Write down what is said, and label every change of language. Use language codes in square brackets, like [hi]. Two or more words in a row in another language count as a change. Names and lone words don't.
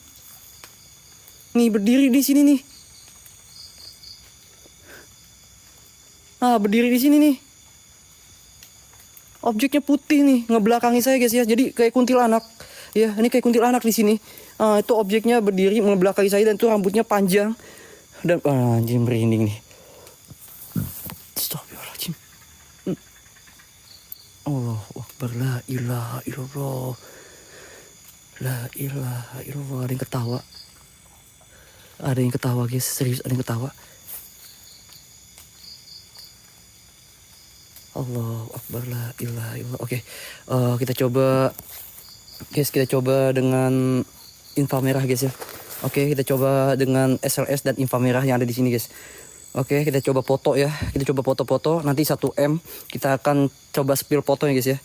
[id] Nih, berdiri di sini nih. Ah, berdiri di sini nih. Objeknya putih nih, ngebelakangi saya guys ya. Jadi kayak kuntilanak. Ya, ini kayak kuntilanak di sini. Itu objeknya berdiri ngebelakangi saya dan itu rambutnya panjang. Dan anjing merinding nih. Astagfirullahaladzim. [ar] الله أكبر، لا إله إلا الله. لا إله إلا الله. [id] Ada yang ketawa. Ada yang ketawa guys, serius ada yang ketawa. [ar] الله أكبر، لا إله إلا الله. [id] Oke, kita coba guys, kita coba dengan inframerah guys ya. Oke, kita coba dengan SLS dan inframerah yang ada di sini guys. Oke, kita coba foto ya. Kita coba foto-foto. Nanti 1M kita akan coba spill fotonya guys ya.